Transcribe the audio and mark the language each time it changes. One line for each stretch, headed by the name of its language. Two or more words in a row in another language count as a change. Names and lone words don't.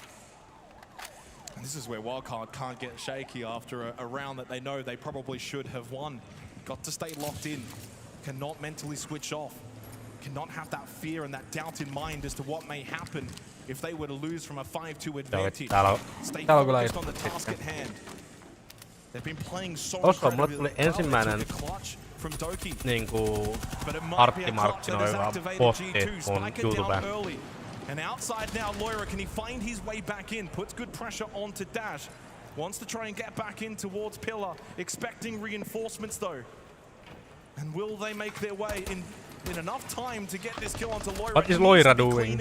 English: And this is where Wildcard can't get shaky after a round that they know they probably should have won. Got to stay locked in, cannot mentally switch off, cannot have that fear and that doubt in mind as to what may happen if they were to lose from a 5-2 advantage. Stay focused on the task at hand. They've been playing so
Finnish: mulle ensimmäinen niinku arttimarkkinoiva posti mun YouTubeen.
English: And outside now, Loira, can he find his way back in? Puts good pressure onto Dash. Wants to try and get back in towards Pillar, expecting reinforcements though. And will they make their way in enough time to get this kill onto Loira? What is Loira doing?